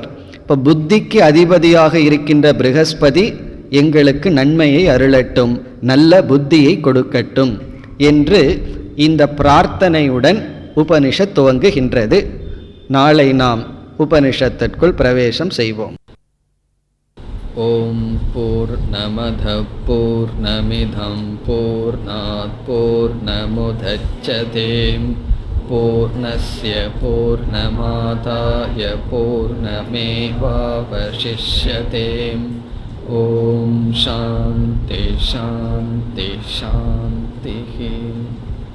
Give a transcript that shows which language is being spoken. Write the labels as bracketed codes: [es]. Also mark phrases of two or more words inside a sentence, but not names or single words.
[ta] இப்போ புத்திக்கு அதிபதியாக இருக்கின்ற ப்ரஹஸ்பதி எங்களுக்கு நன்மையை அருளட்டும், நல்ல புத்தியை கொடுக்கட்டும் என்று இந்த பிரார்த்தனையுடன் உபனிஷத் துவங்குகின்றது. நாளை நாம் உபனிஷத்திற்குள் பிரவேசம் செய்வோம். [sa] ॐ पूर्णमदः पूर्णमिदं पूर्णात् पूर्णमुदच्यते पूर्णस्य पूर्णमादाय पूर्णमेवावशिष्यते. ॐ शान्ति शान्ति शान्ति.